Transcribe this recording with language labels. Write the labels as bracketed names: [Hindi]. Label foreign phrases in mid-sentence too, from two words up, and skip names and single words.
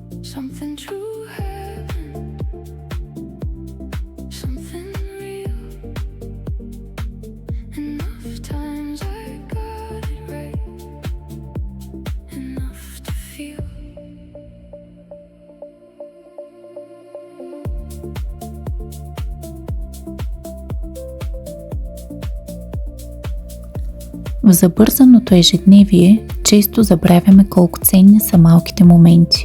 [English] something true heaven, something real. Enough times I got it right, enough to feel. [Bulgarian] В забързаното ежедневие често забравяме колко ценни са малките моменти.